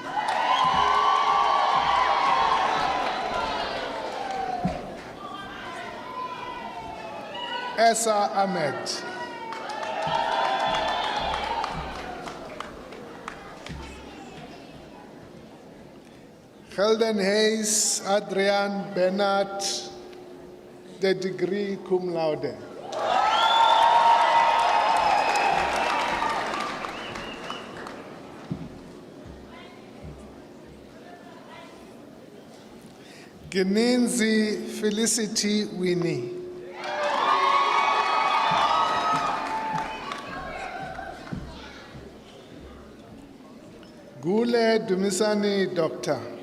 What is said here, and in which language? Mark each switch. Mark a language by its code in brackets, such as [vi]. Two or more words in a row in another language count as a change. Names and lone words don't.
[en] Esa Ahmed. Helden Hayes Adrian Bernard, the degree [la] cum laude. [en] Geninzi Felicity Winnie. Gule Dumisani Doctor.